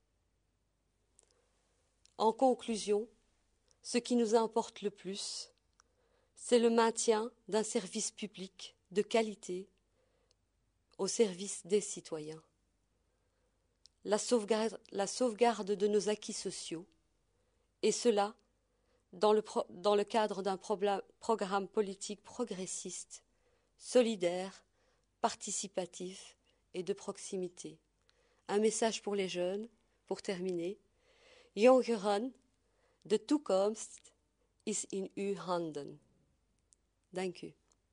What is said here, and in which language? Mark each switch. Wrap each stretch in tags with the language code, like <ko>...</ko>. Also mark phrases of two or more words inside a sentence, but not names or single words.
<fr>En conclusion, ce qui nous importe le plus, c'est le maintien d'un service public de qualité au service des citoyens, la sauvegarde de nos acquis sociaux, et cela dans le cadre d'un programme politique progressiste, solidaire, participatif et de proximité. Un message pour les jeunes, pour terminer.</fr> <nl>Jongeren, de toekomst is in uw handen. Dank u.</nl>